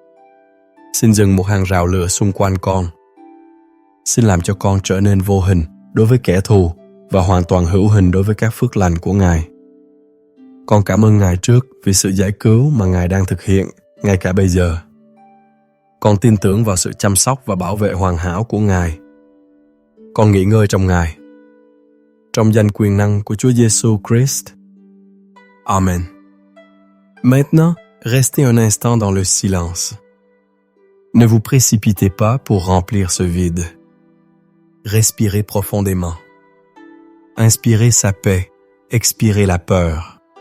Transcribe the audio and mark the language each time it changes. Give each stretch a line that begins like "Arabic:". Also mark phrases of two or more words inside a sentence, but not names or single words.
Vietnamese: Xin dừng một hàng rào lửa xung quanh con. Xin làm cho con trở nên vô hình đối với kẻ thù và hoàn toàn hữu hình đối với các phước lành của Ngài. Con cảm ơn Ngài trước vì sự giải cứu mà Ngài đang thực hiện ngay cả bây giờ. Con tin tưởng vào sự chăm sóc và bảo vệ hoàn hảo của Ngài. Con nghỉ ngơi trong Ngài. Trong danh quyền năng của Chúa Giêsu Christ. Amen.
French: Maintenant, restez un instant dans le silence. Ne vous précipitez pas pour remplir ce vide. Respirez profondément. Inspirez sa paix, expirez la peur.